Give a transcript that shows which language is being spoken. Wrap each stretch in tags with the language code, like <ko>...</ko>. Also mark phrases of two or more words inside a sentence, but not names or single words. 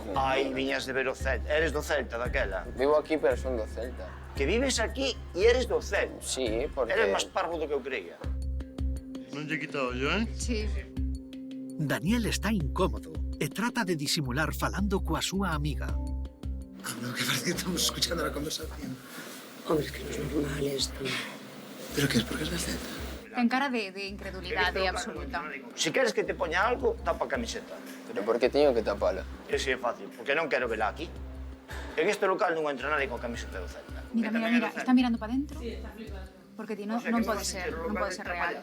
<gl>Ai, viñas de ver o Celta. Eres do Celta, daquela. Vivo aquí, pero son do Celta. Que vives aquí e eres do Celta.</gl> <es>Sí, porque...</es> <gl>Eres máis parvo do que eu creía. Non lle he quitado yo,</gl> <es>Sí.</es> <gl>Daniel está incómodo e trata de disimular falando coa súa amiga.</gl> <es>No, que parece que estamos escuchando la conversación. Hombre, es que no es normal esto. ¿Pero qué es? ¿Porque es del Celta?</es> <gl>Ten cara de incredulidade absoluta. Se queres que te poña algo, tapa a camiseta. Pero por que teño que tapala? Ese é fácil, porque non quero vela aquí.</gl> <es>En este local</es> <gl>non entra nadie con camiseta do Celta.</gl> <es>Mira, está mirando para dentro.</es> <gl>Porque ti non pode ser real.</gl>